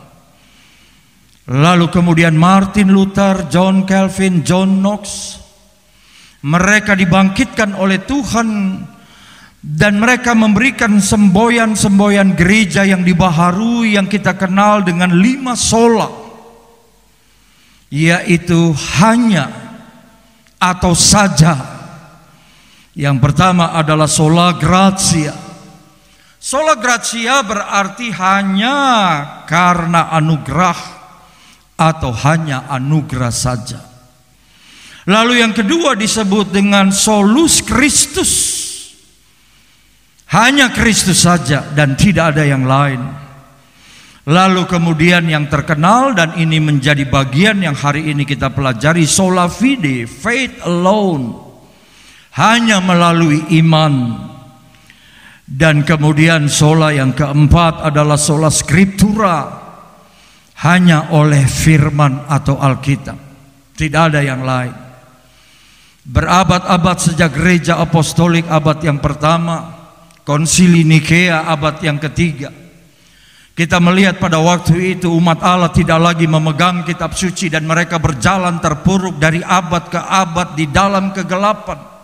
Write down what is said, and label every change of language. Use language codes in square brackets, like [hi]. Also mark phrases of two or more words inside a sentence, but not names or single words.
[id] Lalu kemudian Martin Luther, John Calvin, John Knox, mereka dibangkitkan oleh Tuhan dan mereka memberikan semboyan-semboyan gereja yang dibaharui, yang kita kenal dengan 5 sola, yaitu hanya atau saja. Yang pertama adalah [la] sola gratia. Sola gratia [id] berarti hanya karena anugerah atau hanya anugerah saja. Lalu yang kedua disebut dengan [la] solus Christus, [id] hanya Kristus saja dan tidak ada yang lain. Lalu kemudian yang terkenal, dan ini menjadi bagian yang hari ini kita pelajari, [la] sola fide, [en] faith alone, [id] hanya melalui iman. Dan kemudian sola yang keempat adalah [la] sola scriptura, [id] hanya oleh firman atau Alkitab, tidak ada yang lain. Berabad-abad sejak gereja apostolik abad yang pertama, konsili Nikea abad yang ketiga, kita melihat pada waktu itu umat Allah tidak lagi memegang kitab suci dan mereka berjalan terpuruk dari abad ke abad di dalam kegelapan.